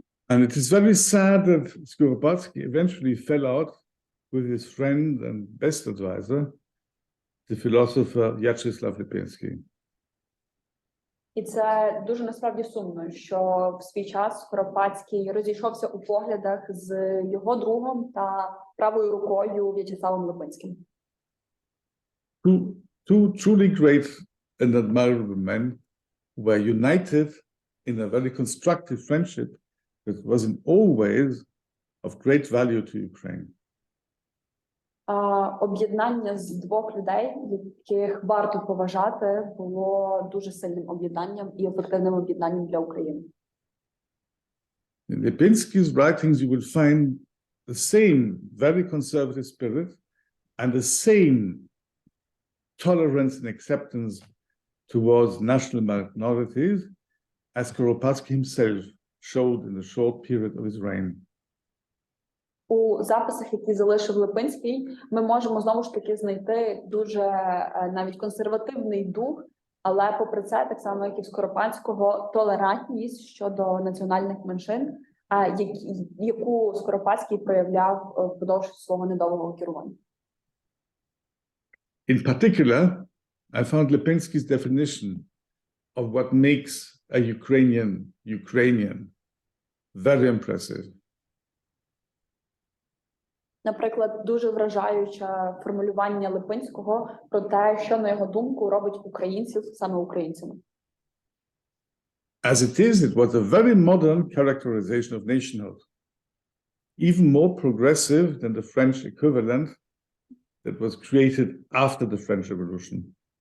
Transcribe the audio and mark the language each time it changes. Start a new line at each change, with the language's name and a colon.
English: And it is very sad that Skoropadsky eventually fell out with his friend and best advisor, the philosopher Vyacheslav Lipinski.
Ukrainian: І це дуже насправді сумно, що в свій час Скоропадський розійшовся у поглядах з його другом та правою рукою В'ячеславом Липинським.
English: Two truly great and admirable men were united in a very constructive friendship that was in all ways of great value to Ukraine.
Ukrainian: Об'єднання з двох людей, яких варто поважати, було дуже сильним об'єднанням і ефективним об'єднанням для України.
English: In Lipinski's writings you will find the same very conservative spirit and the same tolerance and acceptance towards national minorities as Skoropadsky himself showed in the short period of his reign.
Ukrainian: У записах, які залишив Липинський, ми можемо знову ж таки знайти дуже навіть консервативний дух, але попри це, так само як і в Скоропадського, толерантність щодо національних меншин, яку Скоропадський проявляв впродовж свого недовгого керування.
English: In particular, I found Lipinski's definition of what makes a Ukrainian very impressive.
Ukrainian: Наприклад, дуже вражаюче формулювання Липинського про те, що, на його думку, робить українців саме українцями.
English: As it was a very modern characterization of nationhood, even more progressive than the French equivalent that was created after the French Revolution.